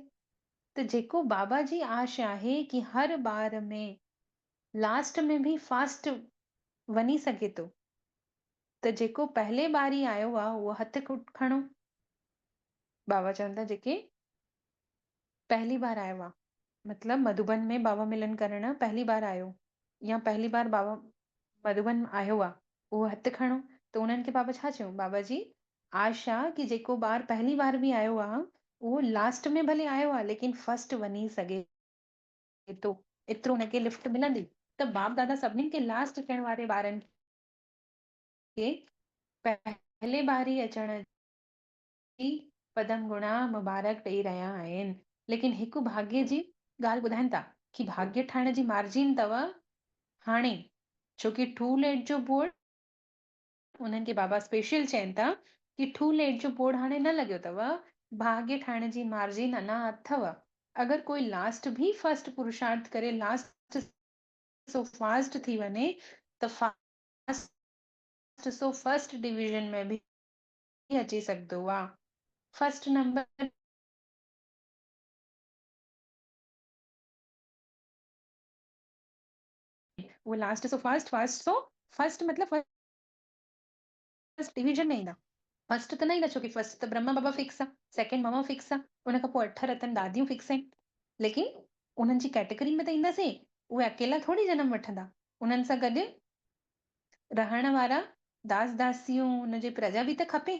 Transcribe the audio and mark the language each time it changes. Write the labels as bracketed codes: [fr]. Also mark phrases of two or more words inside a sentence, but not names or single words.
[sd] त जेको बाबा जी आश आहे कि हर ॿार में लास्ट में बि फास्ट वञी सघे थो, त जेको पहले बार ई आयो आहे उहो हथु खणो। बाबा चवनि था जेके पहली बार आयो आहे, मतलब मधुबन में बाबा मिलन करण पहली बार आयो या पहली बार बाबा मधुबन आयो आहे उहो हथु खणो। त उन्हनि खे बाबा छा चयूं, बाबा जी आशा की जेको ॿार पहली बार बि आयो आहे उहो लास्ट में भले आयो आहे लेकिन फर्स्ट वञी सघे थो, एतिरो हुनखे लिफ्ट मिलंदी। त बाप दादा सभिनीनि खे लास्ट अचण वारे ॿारनि खे पहले बार ई अचण जी पदम गुणा मुबारक ॾेई रहिया आहिनि। लेकिन हिकु भाग्य जी ॻाल्हि ॿुधाइनि था कि भाग्य ठाहिण जी मार्जिन अथव हाणे, छोकी [en] too late [sd] जो बोर्ड उन्हनि खे बाबा स्पेशल चवनि था कि [en] too late [sd] जो बोर्ड हाणे न लॻियो अथव, भाग्य ठाहिण जी मार्जिन अञा अथव। अगरि कोई लास्ट भी फर्स्ट पुरुषार्थ करे [en] last so fast [sd] थी वञे त [en] fast so first division [sd] में भी अची सघंदो आहे। [en] first number [sd] वो [en] last so first, first so first [sd] मतलब [en] first division [sd] में ईंदा। फर्स्ट त न ईंदा छोकी फर्स्ट त ब्रह्मा बाबा फिक्स आहे, सेकंड मामा फिक्स आहे, उन खां पोइ 8 रतन दादियूं फिक्स आहिनि। लेकिन उन्हनि जी कैटेगरी में त ईंदासीं, उहे अकेला थोड़ी जनम वठंदा, उन्हनि सां गॾु रहण वारा दास दासियूं उनजी प्रजा बि त खपे।